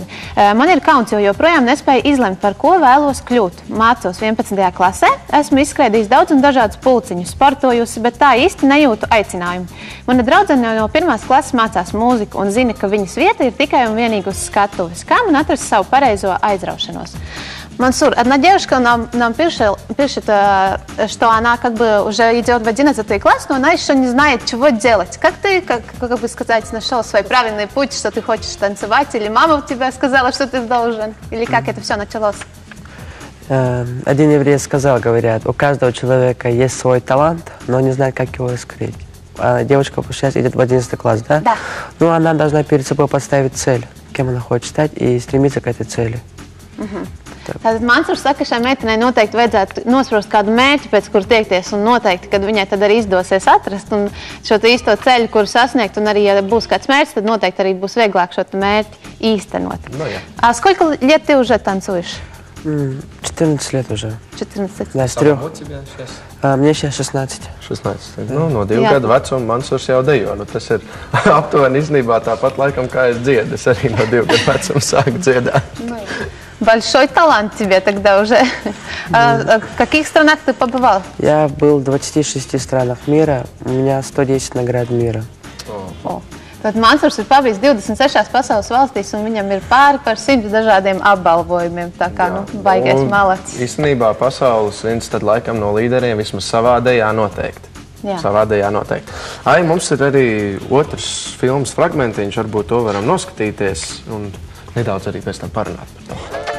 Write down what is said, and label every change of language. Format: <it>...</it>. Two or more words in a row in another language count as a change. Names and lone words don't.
<lv>Man ir kauns, jo joprojām nespēju izlemt, par ko vēlos kļūt. Mācos 11. klasē, esmu izskrēdījis daudz un dažādus pulciņus, sportojusi, bet tā īsti nejūtu aicinājumu. Mana draudzene no 1. klases mācās mūziku un zina, ka viņas vieta ir tikai un vienīgi uz skatuves. Kā man atrast savu pareizo aizraušanos?</lv> <ru>Мансур, одна девушка нам пишет, что она как бы уже идет в 11 класс, но она еще не знает, чего делать. Как ты, как бы сказать, нашел свой правильный путь, что ты хочешь танцевать, или мама тебе сказала, что ты должен, или как это все началось? Один еврей сказал, говорят, у каждого человека есть свой талант, но не знает, как его раскрыть. А девочка сейчас идет в 11 класс, да? Да. Ну, она должна перед собой поставить цель, кем она хочет стать, и стремиться к этой цели.</ru> <lv>Tātad Mansurs saka, ka šai meitenei noteikti vajadzētu nosprost kādu mērķi, pēc kura tiekties, un noteikti, kad viņai tad arī izdosies atrast un šo īsto ceļu, kuru sasniegt, un arī, ja būs kāds mērķis, tad noteikti arī būs vieglāk šo mērķi īstenot.</lv> <ru>А сколько лет ты уже танцуешь? 14 лет уже. 14. Да, с 3. Мне сейчас 16. 16.</ru> <lv>Nu, no 2 gadu vecuma Mansurs jau dejo. Nu, tas ir aptuveni iznībā tāpat laikam, kā es dziedu. Es arī no 2 gadu vecuma sāku dziedāt.</lv> <ru>Большой талант тебе тогда уже. В каких странах ты побывал? Я был в 26 странах мира. У меня 110 наград мира.</ru> <lv>Tad Mansurs ir pabijis 26 pasaules valstīs, un viņam ir pāri par 100 dažādiem apbalvojumiem. Tā kā, baigais malacis. Īstenībā pasaules viens tad laikam no līderiem vismaz savādējā noteikti. Jā. Savādējā noteikti. Ai, mums ir arī otrs filmas fragmentiņš, varbūt to varam noskatīties un nedaudz arī pēc tam parunāt par to.</lv>